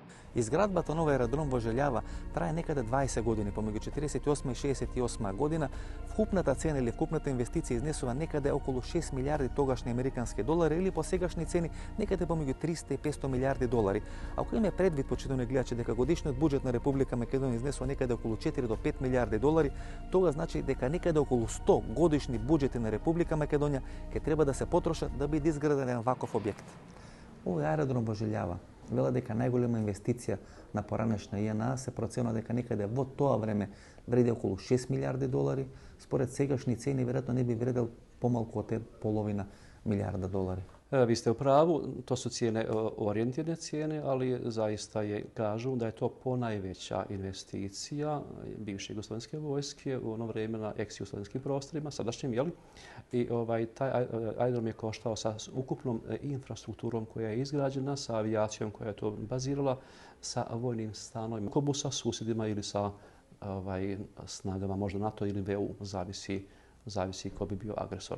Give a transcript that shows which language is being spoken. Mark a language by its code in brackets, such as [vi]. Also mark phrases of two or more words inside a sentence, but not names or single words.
[mk] Izgradbата nova аеродром во Желјава трае некаде 20 години, помеѓу 48 и 68 година. Вкупната цена или вкупната инвестиција изнесува некаде околу 6 милиарди тогашни американски долари или по сегашни цени некаде помеѓу 300 и 500 милиарди долари. Ако имаме предвид, почитувани гледачи, дека годишниот буџет на Република Македонија изнесува некаде околу 4 до 5 милиарди долари, тога значи дека некаде околу 100 годишни буџети на Република Македонија ќе треба да се потрошат да биде изграден еден ваков објект. Овој аеродром во Желјава вела дека најголема инвестиција на поранешна ИНА се проценува дека некаде во тоа време вреди околу 6 милиарди долари, според сегашни цени веројатно не би вредел помалку од половина милиарда долари. [hr] Vi ste u pravu, to su cijene orijentirane cijene, ali zaista kažu da je to ponajveća investicija bivše jugoslovenske vojske u ono vrijeme na ex-jugoslovenskim prostorima, sadašnjim, jeli? I taj aerodrom je koštao sa ukupnom infrastrukturom koja je izgrađena, sa avijacijom koja je to bazirala, sa vojnim stanovima, sa susjedima ili sa snagama, možda NATO ili VU, zavisi ko bi bio agresor.